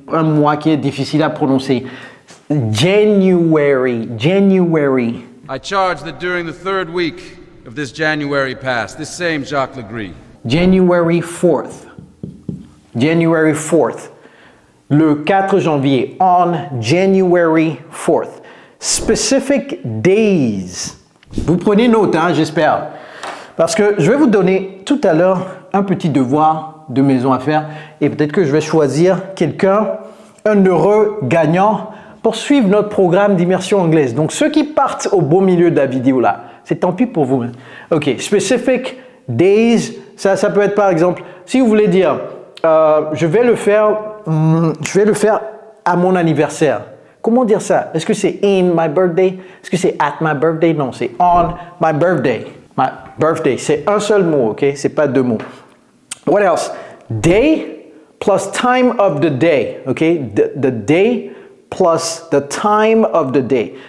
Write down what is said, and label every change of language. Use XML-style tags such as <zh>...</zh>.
<fr>Un mois qui est difficile à prononcer.</fr> <en>January. January. I charge that during the 3rd week of this January past, this same Jacques Legris. January 4th. January 4th.</en> <fr>Le 4 janvier.</fr> <en>On January 4th. Specific days.</en> <fr>Vous prenez note, hein, j'espère. Parce que je vais vous donner tout à l'heure un petit devoir de maison à faire et peut-être que je vais choisir quelqu'un, un heureux gagnant pour suivre notre programme d'immersion anglaise. Donc, ceux qui partent au beau milieu de la vidéo là, c'est tant pis pour vous. OK, specific days, ça peut être par exemple, si vous voulez dire, je vais le faire à mon anniversaire. Comment dire ça? Est-ce que c'est</fr> <en>in my birthday?</en> <fr>Est-ce que c'est</fr> <en>at my birthday?</en> <fr>Non, c'est</fr> <en>on my birthday. My birthday,</en> <fr>c'est un seul mot, OK? C'est pas 2 mots.</fr> <en>What else? Day plus time of the day, OK? The day plus the time of the day.</en>